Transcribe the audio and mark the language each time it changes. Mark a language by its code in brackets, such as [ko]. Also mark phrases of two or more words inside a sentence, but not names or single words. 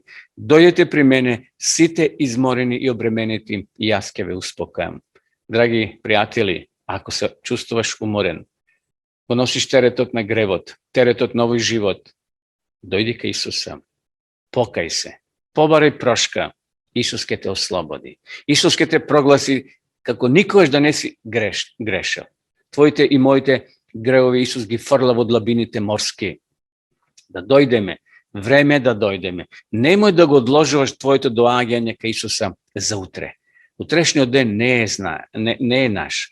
[mk] Дојдете при мене, сите изморени и обременети, и јас ќе ве успокојам. Драги пријатели, ако се чувствуваш уморен, го носиш теретот на гревот, теретот на овој живот, дојди кај Исуса, покај се, побарај прошка Isus ке те ослободи. Исус ке те прогласи како никогаш да не си грешил. Твоите и моите гревови Исус ги фрла во длабините морски. Да дојдеме, време е да дојдеме. Немој да го одложуваш твоето доаѓање кај Исуса за утре. Утрешниот ден не е наш.